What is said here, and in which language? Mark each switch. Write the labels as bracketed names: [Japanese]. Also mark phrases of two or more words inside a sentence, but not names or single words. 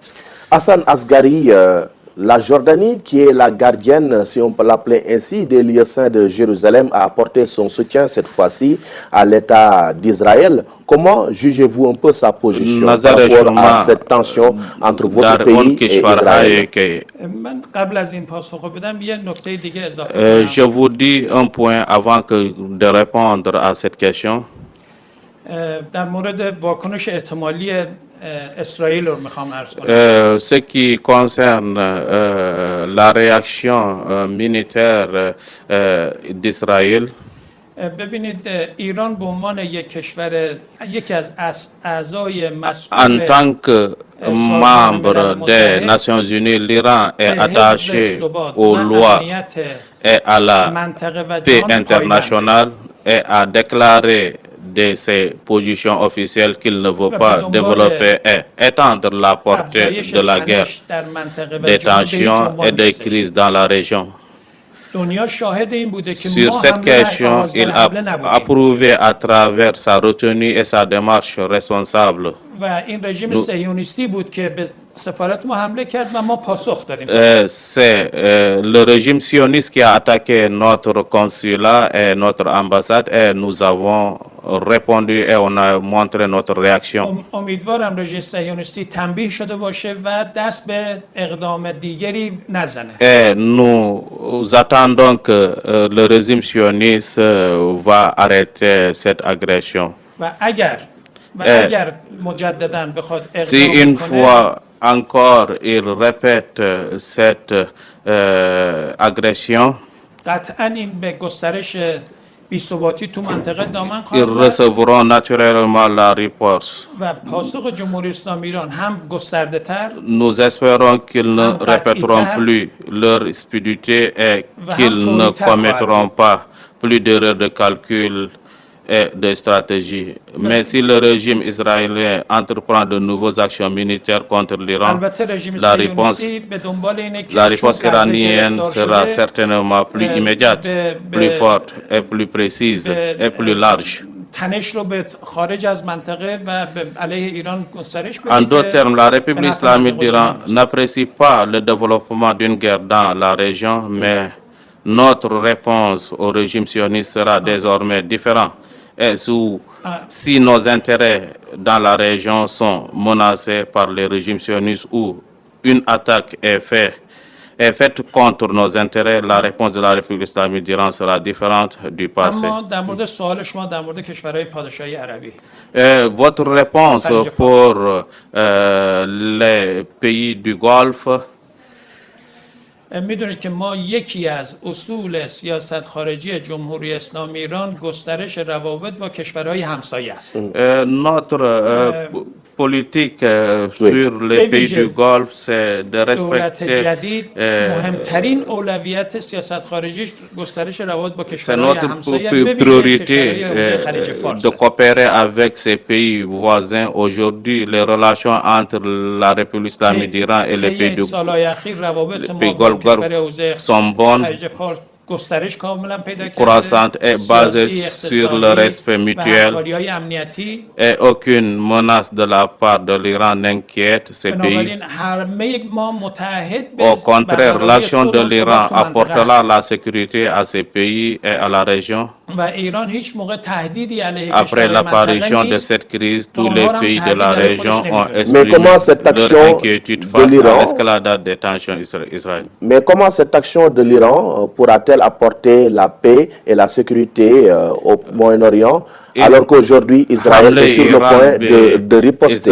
[French] Hassan Asghari, la Jordanie, qui est la gardienne, si on peut l'appeler ainsi, des lieux saints de Jérusalem, a apporté son soutien cette fois-ci à l'État d'Israël. Comment jugez-vous un peu sa position par rapport à cette tension entre votre pays et Israël? [Persian] من قبل از این پاسخ بدم یه نکته دیگه اضافه کنم. [French] Je vous dis un point avant de répondre à cette question. [Persian] در مورد واکنش احتمالی اسرائیل رو میخوام عرض کنم. [French] Ce qui concerne la réaction militaire d'Israël, [Persian] ببینید ایران به عنوان یک کشور یکی از اعضای [French] En [Persian] مسئول [French] tant que membre des Nations Unies, l'Iran est [Persian] به حفظ [French] attaché [Persian] ثبات [French] aux [Persian] و [French] lois [Persian] امنیت [French] et à la [Persian] منطقه و [French] paix [Persian] جهان پایبنده. [French] internationale et a déclaré de ses positions officielles qu'il ne veut pas développer et étendre la portée [Persian] افزایش [French] de la guerre, [Persian] تنش در منطقه و [French] des [Persian] جهان به هیچ [French] tensions [Persian] عنوان [French] et des [Persian] نیستش. [French] crises dans la région. [Persian] دنیا شاهد این بوده که [French] Sur [Persian] ما [French] cette [Persian] حمله [French] question, [Persian] آغازگر [French] il a [Persian] حمله نبودیم [French] approuvé à travers sa retenue et sa démarche responsable. [Persian] و این رژیم صهیونیستی بود که به سفارت ما حمله کرد و ما پاسخ دادیم. [French] C'est le régime sioniste qui a attaqué notre consulat et notre ambassade et nous avons répondu et on a montré notre réaction. [Persian] امیدوارم رژیم صهیونیستی تنبیه شده باشه و دست به اقدام دیگری نزنه. [French] Et nous attendons que le régime sioniste va arrêter cette agression. [Persian] و اگر مجددا بخواد [French] Si [Persian] اقدام [French] une [Persian] کنه [French] fois encore il répète cette agression, [Persian] قطعا این به گسترش بی‌ثباتی تو منطقه دامن [French] ils [Persian] خواهد زد [French] recevront naturellement la riposte. [Persian] و پاسخ جمهوری اسلامی ایران هم گسترده تر [French] Nous espérons qu'ils ne En répéteront pratique, plus leur stupidité et qu'ils Vraiment, ne pour une commettront pas plus d'erreurs de calcul et de stratégie. Mais si le régime israélien entreprend de nouvelles actions militaires contre l'Iran, [Persian] البته رژیم [French] la réponse, [Persian] صهیونیستی به دنبال اینه که [French] la réponse [Persian] چون غزه [French] iranienne [Persian] گرفتار [French] sera [Persian] شده، [French] certainement plus immédiate, plus forte et plus précise et plus large. [Persian] تنش رو به خارج از منطقه و به علیه ایران گسترش بده [French] En [Persian] که [French] d'autres termes, la République [Persian] به نفع [French] islamique [Persian] منطقه [French] d'Iran [Persian] جهان باشه. [French] n'apprécie pas le développement d'une guerre dans la région, mais notre réponse au régime sioniste sera désormais différente. Et si nos intérêts dans la région sont menacés par les régimes sionistes ou une attaque est faite contre nos intérêts, la réponse de la République islamique d'Iran sera différente du passé. [Persian] اما در مورد سوال شما در مورد کشورهای پادشاهی عربی [French] Votre réponse pour les pays du Golfe, [Persian] میدونید که ما یکی از اصول سیاست خارجی جمهوری اسلامی ایران گسترش روابط با کشورهای همسایه است. [French] notre politique sur les pays du Golfe, c'est de [Persian] دولت [French] respecter, [Persian] جدید مهمترین اولویت سیاست خارجیش گسترش روابط با [French] c'est [Persian] کشورهای [French] notre [Persian] همسایه به ویژه [French] priorité [Persian] کشورهای حوزه خلیج فارس. [French] de coopérer avec ces pays voisins. Aujourd'hui, les relations entre la République islamique d'Iran et les pays du [Persian] سالهای اخیر روابط ما [French] pays [Persian] با [French] Golfe [Persian] کشورهای حوزه [French] sont bonnes, [Persian] خلیج فارس گسترش کاملا پیدا کرده. [French] croissantes et basées [Persian] سیاسی، [French] sur le [Persian] اقتصادی [French] respect [Persian] و [French] mutuel. [Persian] همکاری‌های امنیتی. [French] Et aucune menace de la part de l'Iran n'inquiète ces pays. [Persian] بنابراین همه ما متحد به [French] Au contraire, [Persian] برقراری [French] l'action [Persian] صلح [French] de [Persian] و [French] l'Iran [Persian] ثبات تو منطقه [French] apportera [Persian] هست. [French] la sécurité à ces pays et à la région. [Persian] و ایران هیچ موقع تهدیدی علیه [French] Après [Persian] کشورهای [French] l'apparition [Persian] منطقه [French] de [Persian] نیست. [French] cette crise, tous les pays de la région ont Mais exprimé comment cette leur action inquiétude de face à l'Iran l'escalade des tensions israéliennes. Mais comment cette action de l'Iran pourra-t-elle apporter la paix et la sécurité au Moyen-Orient alors qu'aujourd'hui Israël est sur le point de riposter?